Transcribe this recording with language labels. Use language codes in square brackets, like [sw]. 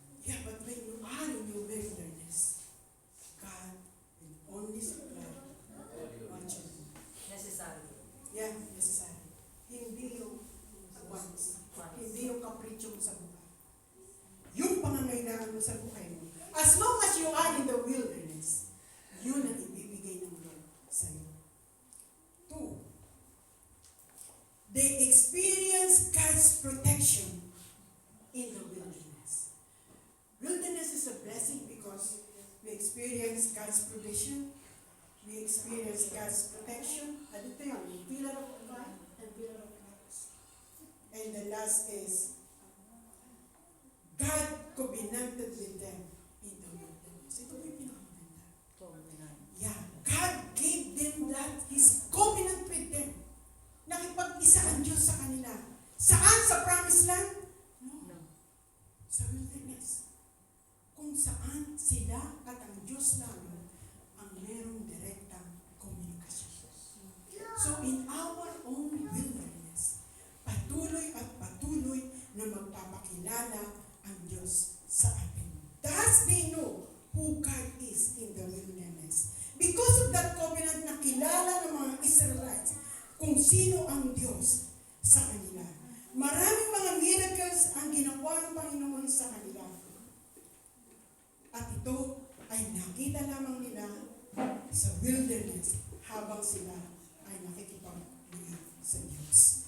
[en] Yeah, but when you are in your wilderness, God will only supply what you need. Necessary. Yeah, necessary. [tl] Hindi yung wants. Hindi yung kapritsyo mo sa buhay. Yung pangangailangan mo sa buhay mo. [en] As long as you are in the wilderness, [tl] yun ang ibibigay ng Lord sa iyo. 2. [en] They experience God's protection in the wilderness. Wilderness is a blessing because we experience God's provision, we experience God's protection, [tl] at ito yun, [en] pillar of fire and pillar of clouds. And the last is, God covenanted with them in the wilderness. [tl] Ito po yung pinakamaganda. Yeah, [en] God gave them that, His covenant with them. [tl] Nakipag-isa ang Diyos sa kanila. Saan? Sa promised land? No. Sa wilderness. Kung saan sila at ang Diyos lang ang merong direktang komunikasyon. [en] So in our own wilderness, [tl] patuloy at patuloy na magpapakilala ang Diyos sa atin. [en] Thus they know who God is in the wilderness. [tl] Because of that covenant na kilala ng mga Israelites kung sino ang Diyos sa kanila. Maraming mga miracles ang ginawa ng Panginoon sa kanila. At ito ay nakita lamang nila sa wilderness habang sila ay nakikipag-believe sa Diyos.